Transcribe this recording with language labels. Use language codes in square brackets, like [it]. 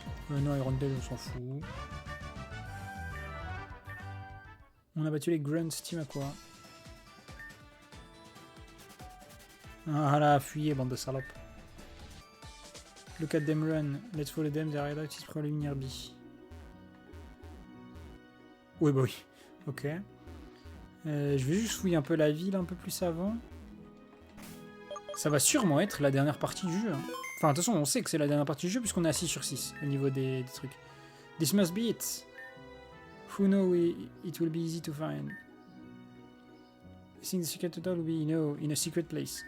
[fr] Non, Iron Tail, on s'en fout. On a battu les Grunts, Team à quoi? Ah là, fuyez, bande de salopes. [en] Look at them run. Let's follow them, their hideout is probably near B. [fr] Oui, bah oui. Ok. Je vais juste fouiller un peu la ville un peu plus avant. Ça va sûrement être la dernière partie du jeu. Hein. Enfin, de toute façon, on sait que c'est la dernière partie du jeu puisqu'on est à 6 sur 6 au niveau des trucs. [en] This must be it. Who know it will be easy to find. I think the secret total will be, in a secret place.